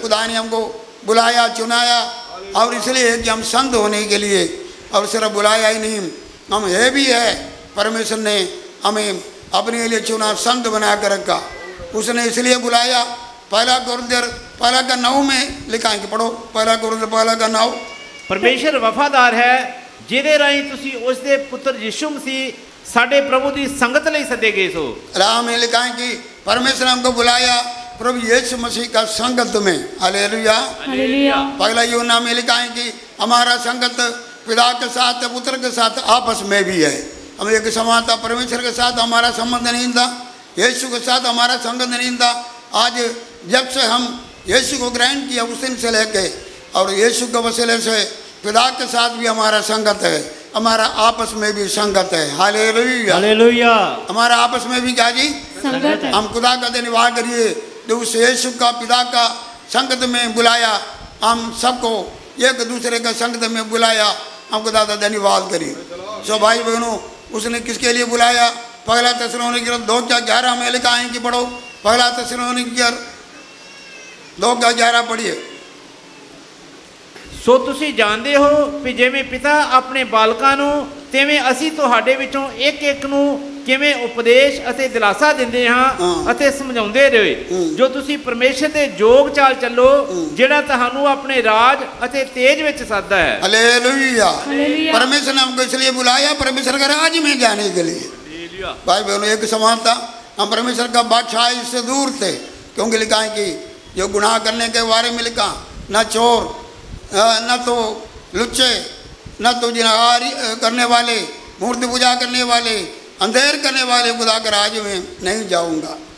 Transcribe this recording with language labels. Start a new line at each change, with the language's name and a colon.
Hindi: खुदा ने हमको बुलाया, चुनाया, और इसलिए कि हम संत होने के लिए, और सिर्फ बुलाया ही नहीं, हम ये भी है, परमेश्वर ने हमें अपने लिए चुना, संत बना कर रखा। उसने इसलिए बुलाया। पहला कोरिन्थियर पहला का 9 में लिखा है कि पढ़ो, पहला कोरिन्थियर पहला का 9। परमेश्वर वफादार है
Punjabi: ਜਿਹਦੇ ਰਾਹੀਂ ਤੁਸੀਂ ਉਸ ਦੇ ਪੁੱਤਰ ਯीशु मसीह ਸਾਡੇ ਪ੍ਰਭੂ ਦੀ ਸੰਗਤ ਲਈ ਸੱਦੇ ਗਏ ਸੋ।
Hindi: राम में लिखा है कि परमेश्वर ने हमको बुलाया प्रभु यीशु मसीह का संगत में। Hallelujah, hallelujah. पहला यूहन्ना में लिखा है कि हमारा संगत पिता के साथ, पुत्र के साथ आपस में भी है। हम एक समान था, परमेश्वर के साथ हमारा संबंध नहीं था, यीशु के साथ हमारा संबंध नहीं था। आज जब से हम यीशु को ग्रहण किया उस दिन से लेके, और यीशु के वसीले से पिता के साथ भी हमारा संगत है, हमारा आपस में भी संगत है। Hallelujah, hallelujah. हमारा आपस में भी क्या जी? संगत है। हम खुदा का धन्यवाद करिए जो उस यीशु का पिता का संगत में बुलाया, हम सबको एक दूसरे का संगत में बुलाया। हम खुदा का धन्यवाद करिए। सो भाई बहनों, उसने किसके लिए बुलाया? पहला थिस्सलुनीकियों 2:11 में लिखा है कि पढ़ो, पहला थिस्सलुनीकियर 2:11 पढ़िए।
Punjabi: ਸੋ ਤੁਸੀਂ ਜਾਣਦੇ ਹੋ ਕਿ ਜਿਵੇਂ ਪਿਤਾ ਆਪਣੇ ਬਾਲਕਾਂ ਨੂੰ ਤਿਵੇਂ ਅਸੀਂ ਤੁਹਾਡੇ ਵਿੱਚੋਂ ਇੱਕ ਨੂੰ ਕਿਵੇਂ ਉਪਦੇਸ਼ ਅਤੇ ਦਿਲਾਸਾ ਦਿੰਦੇ ਹਾਂ ਅਤੇ ਸਮਝਾਉਂਦੇ ਰਹੇ ਜੋ ਤੁਸੀਂ ਪਰਮੇਸ਼ਰ ਦੇ ਜੋਗ ਚਾਲ ਚੱਲੋ ਜਿਹੜਾ ਤੁਹਾਨੂੰ ਆਪਣੇ ਰਾਜ ਅਤੇ ਤੇਜ ਵਿੱਚ ਸੱਦਾ ਹੈ।
Hindi: हालेलुया। हालेलुया। परमेश्वर ने हमको इसलिए बुलाया परमेश्वर के राज में जाने के लिए। भाई बहनों एक समान था, हम परमेश्वर का बादशाह से दूर थे, क्योंकि लिखा है कि जो गुनाह करने के बारे में लिखा, न चोर न तो लुच्चे न तो जिनाहारी करने वाले, मूर्ति पूजा करने वाले, अंधेर करने वाले खुदा के राज में नहीं जाऊंगा।